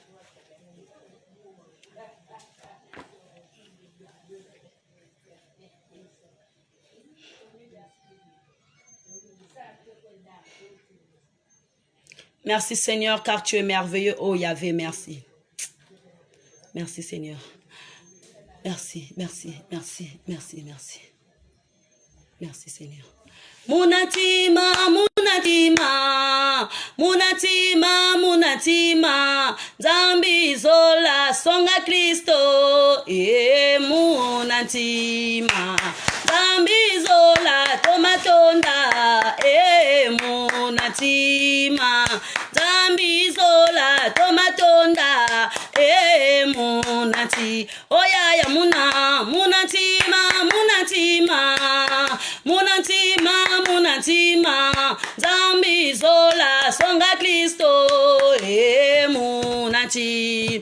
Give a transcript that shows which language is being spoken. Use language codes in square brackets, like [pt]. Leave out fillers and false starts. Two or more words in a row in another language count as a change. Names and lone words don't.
[fr] Merci Seigneur, car tu es merveilleux. Oh Yahvé, merci. Merci Seigneur. Merci, merci, merci, merci, merci. Merci Seigneur. [kg] Munatima, munatima, munatima, munatima, Zambi zola songa Kristo, munatima, Zambi zola tomatonda, munatima, Zambi zola tomatonda, munati, oya ya munatima, munatima, munatima, munatima, Zambi zola songa Kristo, munati.